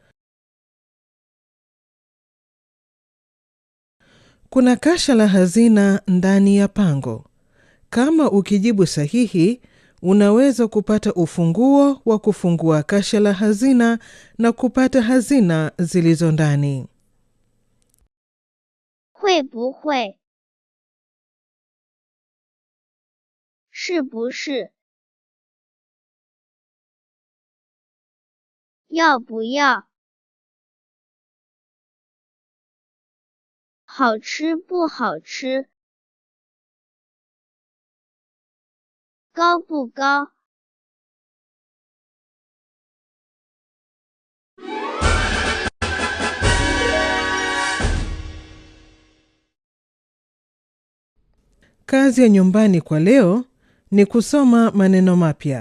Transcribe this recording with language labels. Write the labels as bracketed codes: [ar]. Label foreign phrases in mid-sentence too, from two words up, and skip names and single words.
[sw] Kuna kasha la hazina ndani ya pango. Kama ukijibu sahihi, unaweza kupata ufunguo wa kufungua kasha la hazina na kupata hazina zilizo ndani. [zh] 会不会？是不是？要不要？好吃不好吃？高不高？ [sw] Kazi ya nyumbani kwa leo ni kusoma maneno mapya.